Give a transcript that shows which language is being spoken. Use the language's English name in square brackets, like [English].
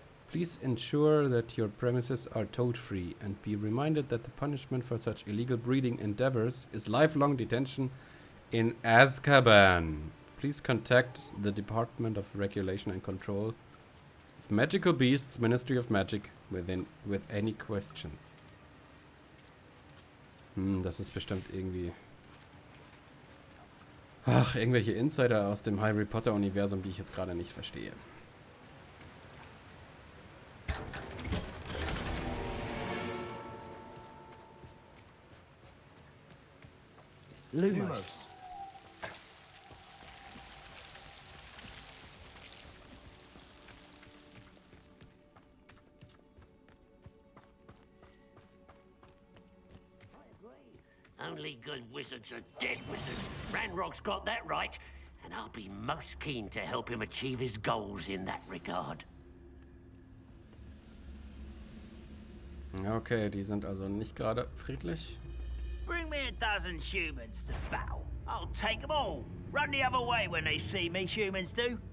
[English] Please ensure that your premises are toad-free and be reminded that the punishment for such illegal breeding endeavors is lifelong detention in Azkaban. Please contact the Department of Regulation and Control of Magical Beasts, Ministry of Magic, with any questions. [German] Das ist bestimmt irgendwie... Ach, irgendwelche Insider aus dem Harry Potter-Universum, die ich jetzt gerade nicht verstehe. [English] Lumos. Only good wizards are dead wizards. Ranrock's got that right, and I'll be most keen to help him achieve his goals in that regard. [German] Okay, die sind also nicht gerade friedlich. [English] Bring me a dozen humans to battle. I'll take them all. Run the other way when they see me, humans do.